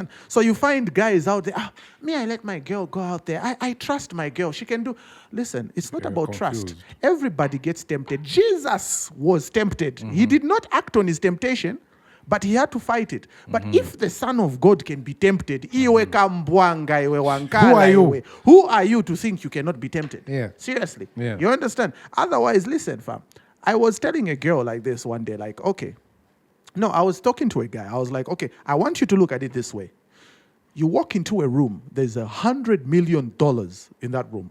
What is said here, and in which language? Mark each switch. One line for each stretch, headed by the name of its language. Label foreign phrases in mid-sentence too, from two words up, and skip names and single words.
English: So you find guys out there, I let my girl go out there. I trust my girl. She can do. Listen, it's not Very about trust. confused. Everybody gets tempted. Jesus was tempted. He did not act on his temptation, but he had to fight it. But if the Son of God can be tempted,
Nyanja: iwe kambwanga, iwe wankala,
English: Who are you? iwe, who are you to think you cannot be tempted? Yeah. Seriously. Yeah. You understand? Otherwise, listen, fam. I was telling a girl like this one day, like, okay. No, I was talking to a guy. I was like, okay, I want you to look at it this way. You walk into a room, there's $100 million in that room.